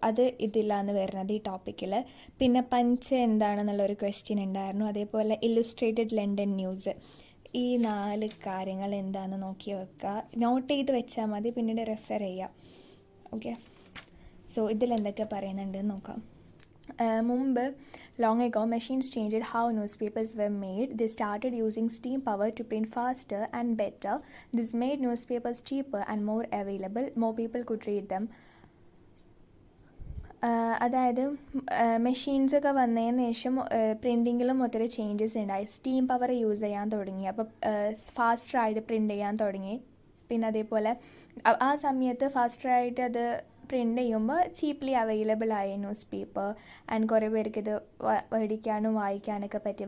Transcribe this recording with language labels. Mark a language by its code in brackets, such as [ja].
[ml] അത് ഇതിലാണ് വരുന്നത് ഈ ടോപ്പിക്കിൽ. പിന്നെ പഞ്ച് എന്താണെന്നുള്ളൊരു ക്വസ്റ്റ്യൻ ഉണ്ടായിരുന്നു. അതേപോലെ ഇല്ലുസ്ട്രേറ്റഡ് ലണ്ടൻ ന്യൂസ്. ഈ 4 കാര്യങ്ങൾ എന്താണെന്ന് നോക്കി വെക്കുക, നോട്ട് ചെയ്ത് വെച്ചാൽ മതി, പിന്നീട് റെഫർ ചെയ്യാം. ഓക്കെ, സോ ഇതിലെന്തൊക്കെ പറയുന്നുണ്ടെന്ന് നോക്കാം. മുമ്പ് [en] long ago machines changed how newspapers were made. They started using steam power to print faster and better. This made newspapers cheaper and more available. More people could read them. [ml] അതായത് മെഷീൻസൊക്കെ വന്നതിന് ശേഷം പ്രിൻറ്റിങ്ങിലും ഒത്തിരി changes ഉണ്ടായി. Steam power use ചെയ്യാൻ തുടങ്ങി, അപ്പോൾ ഫാസ്റ്ററായിട്ട് print ചെയ്യാൻ തുടങ്ങി. പിന്നെ അതേപോലെ ആ സമയത്ത് ഫാസ്റ്ററായിട്ട് അത് പ്രിൻ്റ് ചെയ്യുമ്പോൾ ചീപ്ലി അവൈലബിൾ ആയി ന്യൂസ് പേപ്പർ, ആൻഡ് കുറേ പേർക്ക് ഇത് മേടിക്കാനും വായിക്കാനൊക്കെ പറ്റി.